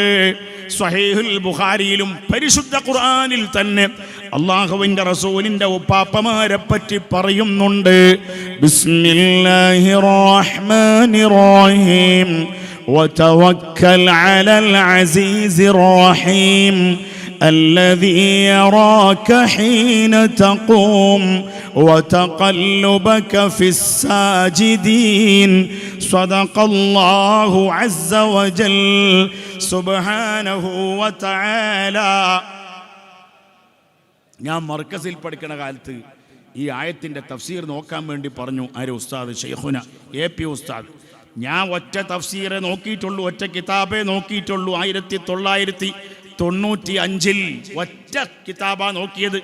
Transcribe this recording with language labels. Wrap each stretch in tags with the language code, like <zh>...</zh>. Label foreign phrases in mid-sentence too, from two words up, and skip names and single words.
<ml>സ്വഹീഹുൽ ബുഖാരിയിലും പരിശുദ്ധ ഖുർആനിൽ തന്നെ അല്ലാഹുവിൻ്റെ റസൂലിൻ്റെ ഉപ്പാപ്പമാരെ പറ്റി പറയുന്നുണ്ട്.</ml> <ar>بسم الله الرحمن الرحيم وتوكل على العزيز الرحيم الذي يراك حين تقوم وتقلبك في الساجدين صدق الله عز وجل سبحانه وتعالى.</ar> <ml>ഞാൻ മർക്കസിൽ പഠിക്കുന്ന കാലത്ത് ഈ ആയത്തിൻ്റെ തഫ്സീർ നോക്കാൻ വേണ്ടി പറഞ്ഞു. ആര്? ഉസ്താദ് ഷെയ്ഖുന AP ഉസ്താദ്. ഞാൻ ഒറ്റ തഫ്സീറെ നോക്കിയിട്ടുള്ളൂ, ഒറ്റ കിതാബേ നോക്കിയിട്ടുള്ളൂ. 1995 ഒറ്റ കിതാബാ നോക്കിയത്.</ml>